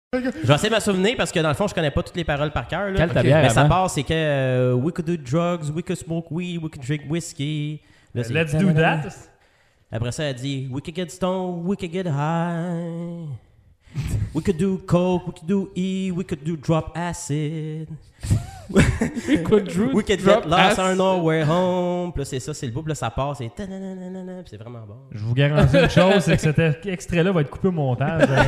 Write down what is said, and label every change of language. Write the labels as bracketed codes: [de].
[fr] Je vais essayer de me souvenir parce que dans le fond, je connais pas toutes les paroles par cœur. Quelle ta bière? Mais ça part, c'est que [en] we could do drugs, we could smoke weed, we could drink whiskey. Là, let's do that. [fr] Après ça, elle dit [en] we could get stoned, we could get high. We could do coke, we could do E, we could do drop acid. We could, we could drop get lost on our way home. [fr] Puis là, c'est ça, c'est le bout, là, ça passe et ta-na-na-na-na, puis c'est vraiment bon. Je vous garantis une chose, c'est que cet extrait-là va être coupé au montage.